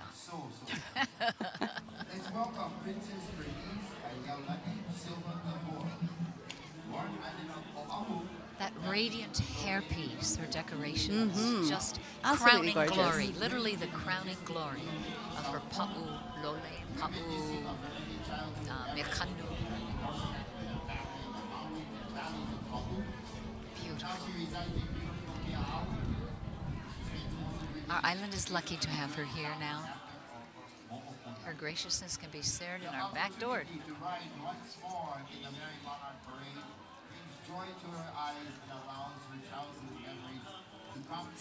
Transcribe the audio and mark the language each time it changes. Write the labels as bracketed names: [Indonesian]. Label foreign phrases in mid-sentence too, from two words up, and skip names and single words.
[English] Let's welcome Princess Bernice Ayalani Silva Navor, born island of Oahu. That radiant hairpiece, her decorations, just Absolutely crowning gorgeous. glory, literally the crowning glory of her [Hawaiian] pa'u lole, pa'u mekanu. [English] Beautiful. Our island is lucky to have her here now. Her graciousness can be shared in our back door. To ride once more in the Merrie Monarch parade brings joy to her eyes and allows her childhood memories to come to